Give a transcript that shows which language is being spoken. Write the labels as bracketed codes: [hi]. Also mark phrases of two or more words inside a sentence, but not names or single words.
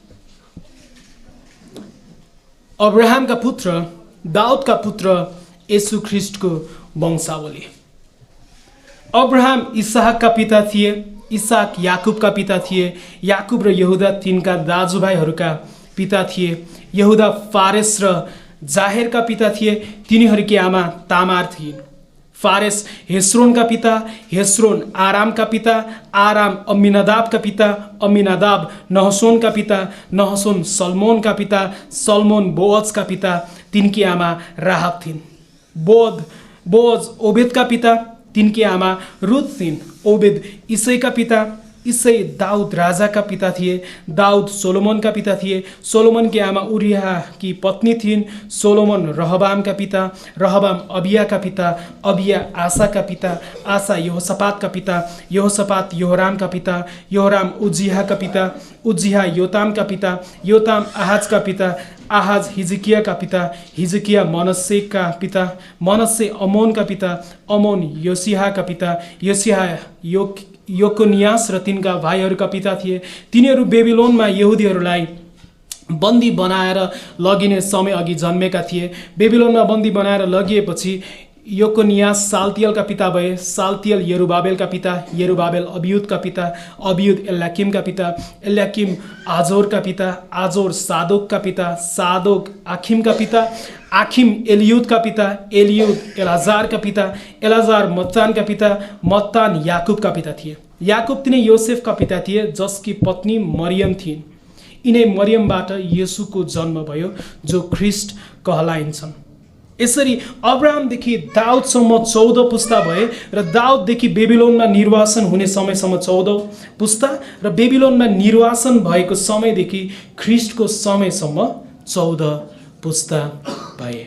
[ne] अब्राहमका पुत्र, दाउदका पुत्र, येशू ख्रिस्टको वंशावली। अब्राहम इसहाकका पिता थिए, इसहाक याकुबका पिता थिए, याकुब र यहुदा तिनका दाजुभाइहरूका पिता थिए। यहुदा फारेस र जाहेरका पिता थिए, तिनीहरूकी आमा तामार थिइन्। फारेस हेस्रोनका पिता, हेस्रोन आरामका पिता, आराम अम्मिनादाबका पिता, अम्मिनादाब नहसोनका पिता, नहसोन सल्मोनका पिता, सल्मोन बोअजका पिता, तिनकी आमा राहाब थिइन्। बोअज ओबेदका पिता, तिनकी आमा रुथ थिइन्। ओबेद इसैका पिता, इसै दाउद राजाका पिता थिए। दाउद सोलोमनका पिता थिए। सोलोमनकी आमा उरियाकी पत्नी थिइन्। सोलोमन रहबामका पिता, रहबाम अबियाका पिता, अबिया आसाका पिता, आसा यहोसापातका पिता, यहोसापात योहरामका पिता, योहराम उज्जियाका पिता, उज्जिया योतामका पिता, योताम आहाजका पिता, आहाज हिजकियाका पिता, हिजकिया मनस्सेका पिता, मनस्से अमोनका पिता, अमोन योसियाका पिता, योसिया योकोनियास र तिनका भाइहरूका पिता थिए। तिनीहरू बेबिलोनमा यहुदीहरूलाई बन्दी बनाएर लगिने समय अघि जन्मेका थिए। बेबिलोनमा बन्दी बनाएर लगिएपछि योकोनियास सालतियलका पिता भए। सालतियल यरुबाबेलका पिता, यरुबाबेल अबियुदका पिता, अबियुद एल्याकिमका पिता, एल्याकिम आजोरका पिता, आजोर सादोकका पिता, सादोक आखिमका पिता, आखिम एलियुदका पिता, एलियुद एलाजारका पिता, एलाजार मत्तानका पिता, मत्तान याकुबका पिता थिए। याकुब तिनै योसेफका पिता थिए, जसकी पत्नी मरियम थिइन्। यिनै मरियमबाट येशूको जन्म भयो, जो ख्रिस्ट कहलाइन्छन्। यसरी अब्राहमदेखि दाउदसम्म 14 पुस्ता भए र दाउददेखि बेबिलोनमा निर्वासन हुने समयसम्म 14 पुस्ता र बेबिलोनमा निर्वासन भएको समयदेखि ख्रिस्टको समयसम्म 14 पुस्ता भए।